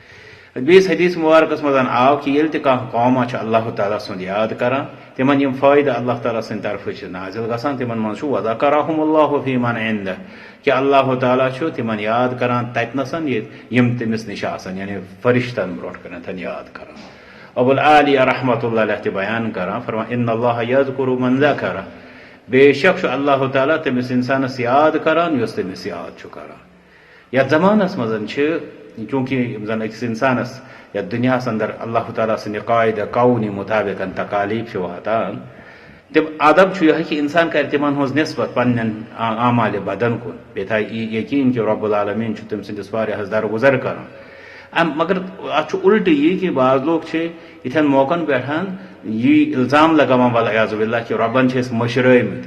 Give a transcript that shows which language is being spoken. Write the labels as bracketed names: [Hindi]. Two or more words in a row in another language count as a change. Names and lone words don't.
[Kashmiri] بیس حدیث مبارکس مز آو کہ ییٚلہِ تہِ کانٛہہ قوما چھِ اللہ تعالیٰ سُنٛد یاد کران تمن یم فٲیدٕ اللہ تعالیٰ سٕنٛدِ طرفہٕ چھِ نازل گژھان تمن منٛز چھُ [Arabic] وذکرہم اللہ فی من عندہ [Kashmiri] کہ اللہ تعالیٰ چھُ تمن یاد کران تتنسن یم تٔمِس نِش آسان یعنی فرشتن برونٛٹھ کنتھ یاد کران. ابو العالی [Arabic] رحمۃ اللہ علیہ [Kashmiri] تہِ بیان کران فرمان [Arabic] ان اللہ یذکر من ذکر [Kashmiri] بے شک چھُ اللہ تعالیٰ تٔمِس انسانس یاد کران یُس تٔمِس یاد چھُ کران. یتھ زمانس منٛز چھِ چونکہ یم زن أکِس انسانس یتھ دنیاہس اندر اللہ تعالیٰ سٕنٛدِ قاعدہ کونی مطابق تکالیف چھِ واتان تم ادب چھُ یِہوٚے کہ انسان کرِ تمن ہٕنٛز نسبت پننٮ۪ن اعمالِ بدن کُن بیٚیہِ تھایہِ یقیٖن کہ [Arabic] رب العالمیٖن [Kashmiri] چھُ تٔمۍ سٕنٛدِس واریاہس درگُزر کران. مگر اتھ چھُ الٹہٕ یی کہ [Urdu] بعض لوگ [Kashmiri] چھِ یِتھٮ۪ن موقعن پٮ۪ٹھ یی الزام لگاوان [Arabic] والعیاذ باللہ [Kashmiri] کہ ربن چھِ أسۍ مٔشرٲومٕتۍ.